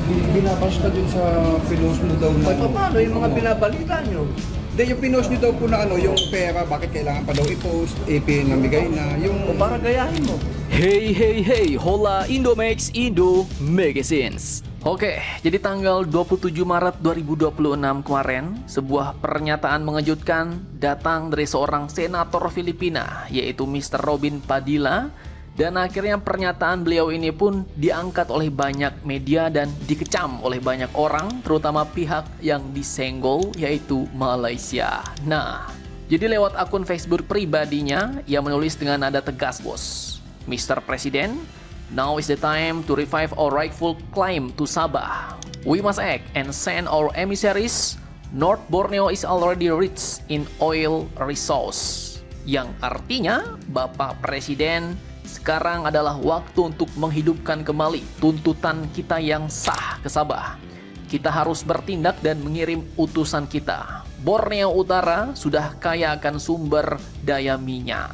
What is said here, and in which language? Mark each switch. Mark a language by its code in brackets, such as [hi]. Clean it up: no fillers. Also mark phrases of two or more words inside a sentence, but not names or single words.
[tl] binabash ka dun sa pinost mo daw na... Ay, paano yung mga binabalita nyo? Hindi, yung pinost niyo daw po na ano, yung pera, bakit kailangan pa daw i-post, pinamigay na, yung... O para gayahin mo. [en] Hey hey hey, hola Indomax Indo Magazines. [id] Oke, jadi tanggal 27 Maret 2026 kemarin, sebuah pernyataan mengejutkan datang dari seorang senator Filipina, yaitu Mr. Robin Padilla. Dan akhirnya pernyataan beliau ini pun diangkat oleh banyak media dan dikecam oleh banyak orang, terutama pihak yang disenggol, yaitu Malaysia. Nah, jadi lewat akun Facebook pribadinya, ia menulis dengan nada tegas, bos. [en] Mr. President, now is the time to revive our rightful claim to Sabah. We must act and send our emissaries. North Borneo is already rich in oil resource. [id] Yang artinya, Bapak Presiden, sekarang adalah waktu untuk menghidupkan kembali tuntutan kita yang sah ke Sabah. Kita harus bertindak dan mengirim utusan kita. Borneo Utara sudah kaya akan sumber daya minyak.